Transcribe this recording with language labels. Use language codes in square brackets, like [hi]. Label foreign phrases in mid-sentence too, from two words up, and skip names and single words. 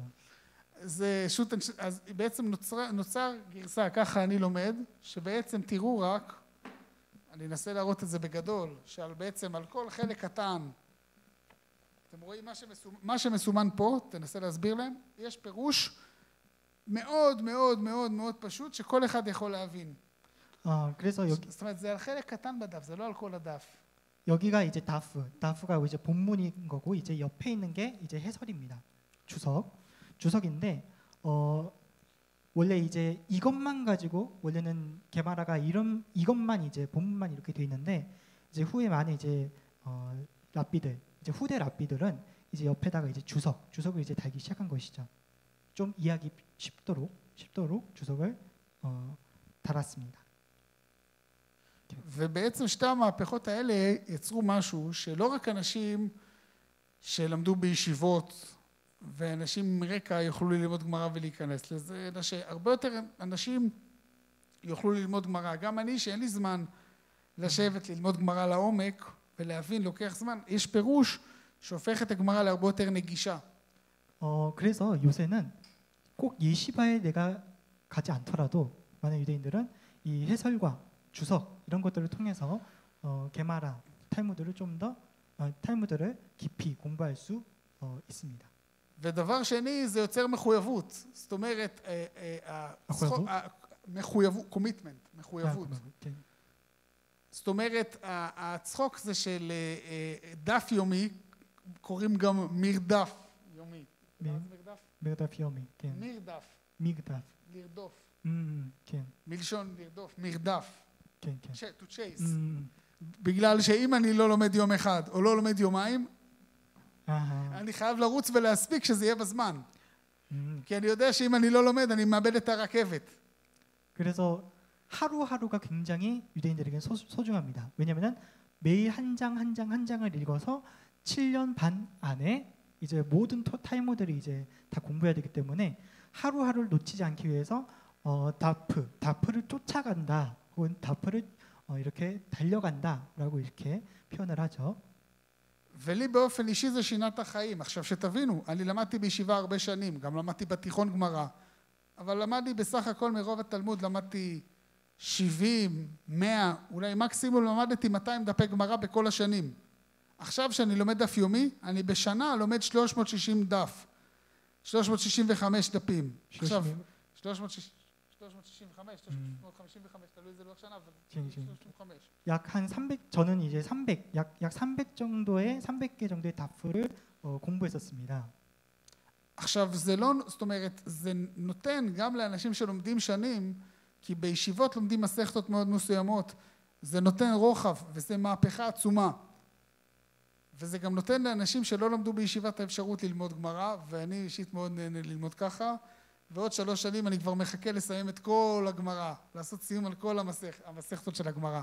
[he] זה שוטנשטיין, אז בעצם נוצר גרסה, ככה אני לומד, שבעצם תראו רק, אני אנסה להראות את זה בגדול, שבעצם על כל חלק קטן, אתם רואים מה שמסומן פה, תנסה להסביר להם, יש פירוש מאוד מאוד מאוד מאוד פשוט שכל אחד יכול להבין. [ko] 그래서 여기 [he] זאת אומרת, זה על חלק קטן בדף, זה לא על כל הדף. [ko] 여기가 이제 다프가 이제 본문인 거고 이제 옆에 있는 게 이제 해설입니다. 주석인데 원래 이제 이것만 가지고 원래는 게마라가 이것만 이제 본문만 이렇게 돼 있는데 이제 후에 많은 이제 랍비들 이제 후대 랍비들은 이제 옆에다가 이제 주석을 이제 달기 시작한 것이죠. 좀 이해하기 쉽도록 주석을 달았습니다. [he] ובעצם שתי המהפכות האלה יצרו משהו שלא רק אנשים שלמדו בישיבות ואנשים מרקע יוכלו ללמוד גמרא ולהיכנס לזה, אלא שהרבה יותר אנשים יוכלו ללמוד גמרא. גם אני שאין לי זמן לשבת ללמוד גמרא לעומק ולהבין, לוקח זמן. יש פירוש שהופך את הגמרא להרבה יותר נגישה. [ko] 그래서 요새는 꼭 예시바에 내가 가지 않더라도 많은 유대인들은 이 해설과 주석 이런 것들을 통해서 게마라 탈무드를 좀 더 탈무드를 깊이 공부할 수 있습니다. [he] ודבר שני זה יוצר מחויבות, זאת אומרת מחויבות. זאת אומרת הצחוק זה של דף יומי, קוראים גם מרדף יומי. מרדף יומי, כן. מרדף. לרדוף. כן. מלשון לרדוף, מרדף. כן, כן. [en] to chase. [he] בגלל שאם אני לא לומד יום אחד או לא לומד יומיים, אני חייב לרוץ ולהספיק שזה יהיה בזמן. כי אני יודע שאם אני לא לומד, אני מאבד את הרכבת. [ko] 그래서 하루하루가 굉장히 유대인들에게 소중합니다. 왜냐하면 매일 한 장을 읽어서 7년 반 안에 이제 모든 탈무드를 이제 다 공부해야 되기 때문에 하루하루를 놓치지 않기 위해서 다프를 쫓아간다 혹은 다프를 이렇게 달려간다라고 이렇게 표현을 하죠. [he] ולי באופן אישי זה שינה את החיים. עכשיו שתבינו, אני למדתי בישיבה הרבה שנים, גם למדתי בתיכון גמרא, אבל למדתי בסך הכל מרוב התלמוד, למדתי 70, 100, אולי מקסימום למדתי 200 דפי גמרא בכל השנים. עכשיו שאני לומד דף יומי, אני בשנה לומד 360 דף. 365 דפים. עכשיו, 365, 355, תלוי איזה לוח שנה, אבל 365. [ko] 약 한 300, 저는 이제 300, 약 300개 정도의 다프를 공부했었습니다. [he] עכשיו, זה לא, זאת אומרת, זה נותן גם לאנשים שלומדים שנים, כי בישיבות לומדים מסכתות מאוד מסוימות, זה נותן רוחב, וזה מהפכה עצומה. וזה גם נותן לאנשים שלא למדו בישיבת האפשרות ללמוד גמרא, ואני אישית מאוד נהנה ללמוד ככה, ועוד 3 שנים אני כבר מחכה לסיים את כל הגמרא, לעשות סיום על כל המסכתות של הגמרא.